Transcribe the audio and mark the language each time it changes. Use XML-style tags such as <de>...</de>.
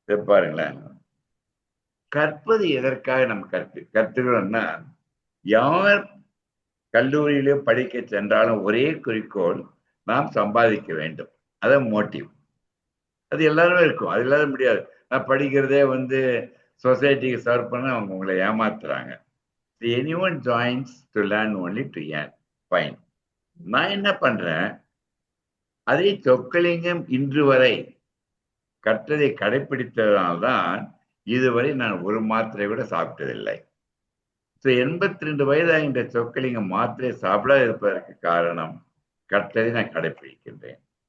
<ta>பாருங்களேன், கற்பது எதற்காக நம்ம கற்றுக்கிறோம்னா, யார் கல்லூரியிலோ படிக்க சென்றாலும் ஒரே குறிக்கோள், நாம் சம்பாதிக்க வேண்டும். அதான் மோட்டிவ். அது எல்லாருமே இருக்கும், அது இல்லாத முடியாது. நான் படிக்கிறதே வந்து சொசைட்டிக்கு சர்வ் பண்ண அவங்க உங்களை ஏமாத்துறாங்க.</ta> <en>anyone joins to learn only to earn. Fine.</en> <ta>நான் என்ன பண்றேன், அதை சொக்கலிங்கம் இன்று வரை கற்றதை கடைபிடித்ததனால்தான் இதுவரை நான் ஒரு மாத்திரை கூட சாப்பிட்டதில்லை. ஸோ 82 வயதாகின்ற சொக்கலிங்கம் மாத்திரை சாப்பிடாத இருப்பதற்கு காரணம் கட்டதை நான் கடைபிடிக்கின்றேன்.</ta>